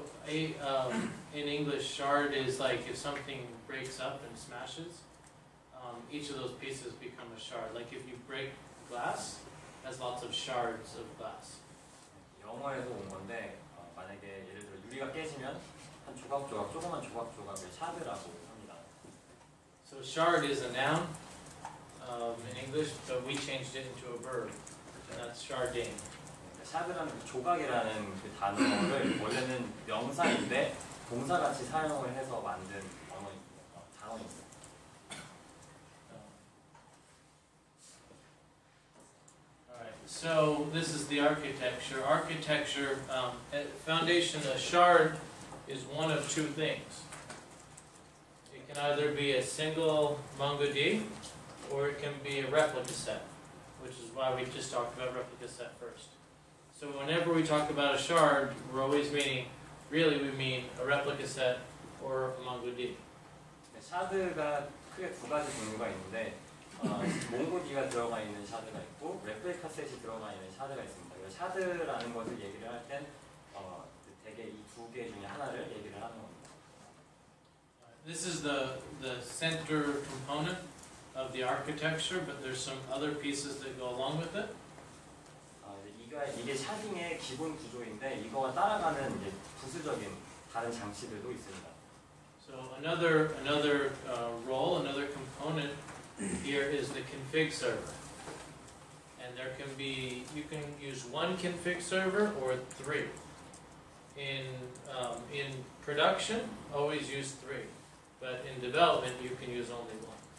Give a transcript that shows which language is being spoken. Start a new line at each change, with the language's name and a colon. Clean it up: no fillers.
English: In English, shard is like if something breaks up and smashes, each of those pieces become a shard. Like if you break glass, it has lots of shards of glass.
Korean: 영어에서 온 건데 만약에 예를 들어 유리가 깨지면 한 조각조각 조그만 조각조각을 샤드라고 합니다.
English: So shard is a noun in English, but we changed it into a verb, and that's sharding.
Korean: 샤드라는 그 조각이라는 그 단어를 원래는 명사인데 동사같이 사용을 해서 만든 단어입니다.
English: Alright, so this is the architecture. Architecture, foundation, a shard is one of 2 things. It can either be a single MongoD, or it can be a replica set, which is why we just talked about replica set first. So whenever we talk about a shard, we're always meaning, really we mean a replica set or a MongoD.
Korean: 샤드가 크게 2가지 종류가 있는데 몽고DB가 들어가 있는 샤드가 있고 레플리카 셋이 들어가 있는 샤드가 있습니다. 그래서 샤드라는 것을 얘기를 할 땐 대개 이 2개 중에 하나를 얘기를 하는 겁니다.
English: This is the center component of the architecture, but there's some other pieces that go along with it.
Korean: 이게 샤딩의 기본 구조인데 이거와 따라가는 이제 부수적인 다른 장치들도 있습니다.
English: So another role, another component here is the config server, and you can use 1 config server or 3. In production, always use 3, but in development, you can use only 1.